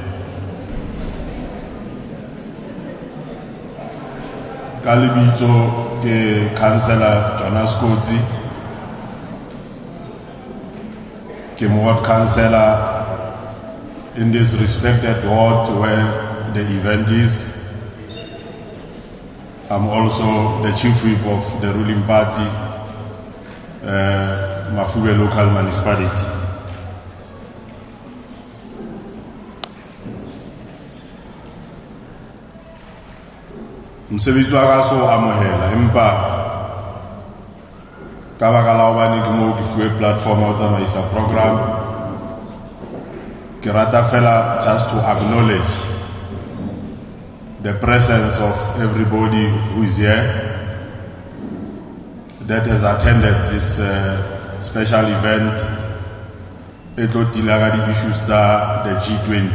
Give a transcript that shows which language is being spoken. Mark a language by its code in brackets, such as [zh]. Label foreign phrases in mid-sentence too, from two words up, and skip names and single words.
[st] Kalibito ke Councillor Jonas Kotsi, ke [en] ward councillor in this respected ward where the event is. I'm also the chief whip of the ruling party, Mafube local municipality. [st] Msebetsi wa ka so amohela empa ka baka la hobane ke mo ke fuwe platform o tsamaisa program ke rata fela [en] just to acknowledge the presence of everybody who is here that has attended this special event. It will deal with the issues of the G20.